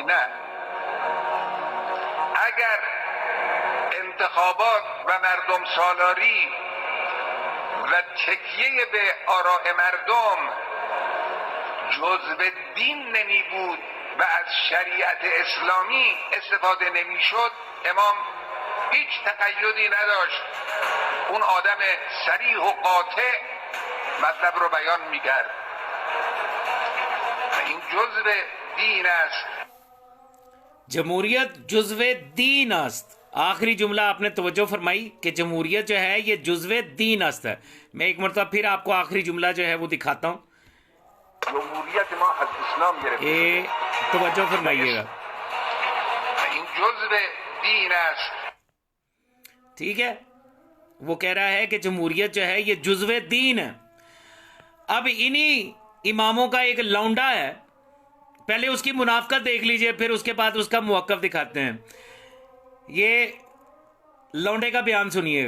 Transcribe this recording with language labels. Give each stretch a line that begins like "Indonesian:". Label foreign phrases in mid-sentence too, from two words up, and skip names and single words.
Persian: نه، اگر انتخابات و مردم سالاری و تکیه به آراء مردم جزء دین نمی بود و از شریعت اسلامی استفاده نمی شد، امام هیچ تقیدی نداشت. اون آدم صریح و قاطع مطلب رو بیان می کرد. این جزء دین است. جمهوریت جزء دین است.
Urdu: آخری جملہ آپ نے توجہ فرمائی کہ جمہوریت جو ہے یہ
Persian: جزء دین است
Urdu: ہے. میں ایک مرتبہ پھر آپ کو آخری جملہ جو ہے وہ دکھاتا ہوں.
Persian: جمهوریت ما از اسلام گرفته
Urdu: یہ توجہ فرمائیے گا.
Persian: و این جزء دین است.
Urdu: ٹھیک ہے، وہ کہہ رہا ہے کہ جمہوریت جو ہے یہ جزو دین ہے. اب انہی اماموں کا ایک لونڈا ہے، پہلے اس کی منافقت دیکھ لیجیے، پھر اس کے بعد اس کا موقف دکھاتے ہیں. یہ لونڈے کا بیان سنیے گا.